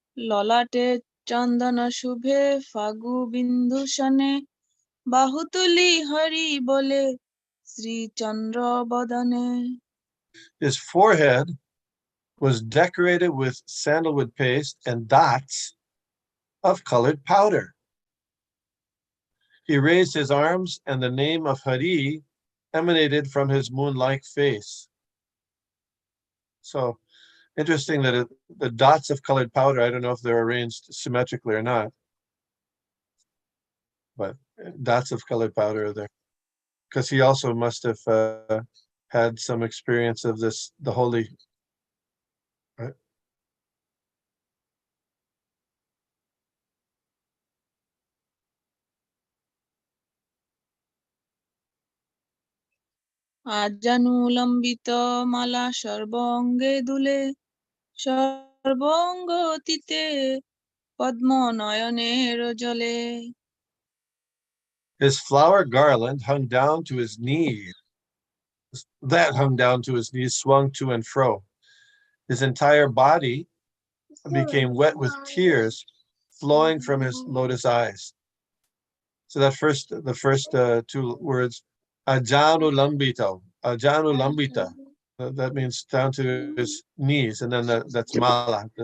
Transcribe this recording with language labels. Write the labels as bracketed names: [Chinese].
[Bangla] ললাটে চন্দন শুভে ফাগু বিন্দুষণে বাহুতুলি হরি বলে শ্রীচন্দ্র বদনে [English] His forehead was decorated with sandalwood paste and dots of colored powder. He raised his arms, and the name of Hari emanated from his moon-like face. So interesting that the dots of colored powder, I don't know if they're arranged symmetrically or not, but dots of colored powder are there. Because he also must have had some experience of this, the holy, right? [Bangla] আজানুলম্বিত মালা সর্বঙ্গে দুলে সর্বঙ্গতিতে পদ্ম নয়নের জলে [English] His flower garland hung down to his knees. That hung down to his knees, swung to and fro. His entire body became wet with tears flowing from his lotus eyes. So the first two words, ajanu lambito, ajanu lambita, that means down to his knees, and then that's mala.